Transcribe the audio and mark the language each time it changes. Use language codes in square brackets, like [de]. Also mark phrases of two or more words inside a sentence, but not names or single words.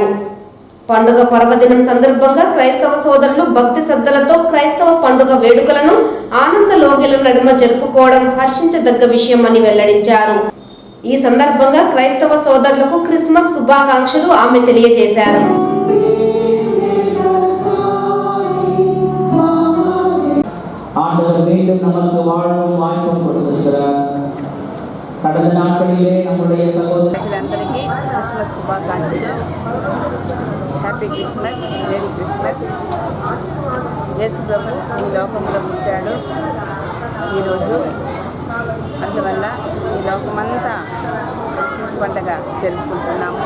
[te] పండుగ పర్వదినం సందర్భంగా క్రైస్తవ సోదరులు భక్తి శ్రద్ధలతో క్రైస్తవ పండుగ వేడుకలను ఆనంద లోగిల నడుమ జరుపుకోవడం హర్షించదగ్గ విషయం అని వెల్లడించారు. ఈ సందర్భంగా క్రైస్తవ సోదరులకు క్రిస్మస్ శుభాకాంక్షలు ఆమె తెలియజేశారు. [ta] கடந்த நாட்களிலே நம்முடைய [te] ప్రజలందరికీ క్రిస్మస్ శుభాకాంక్షలు. [en] Happy Christmas, Merry Christmas. [te] యేసు ప్రభు ఈ లోకంలో పుట్టాడు ఈరోజు. అందువల్ల ఈ లోకమంతా క్రిస్మస్ పండుగ జరుపుకుంటున్నాము.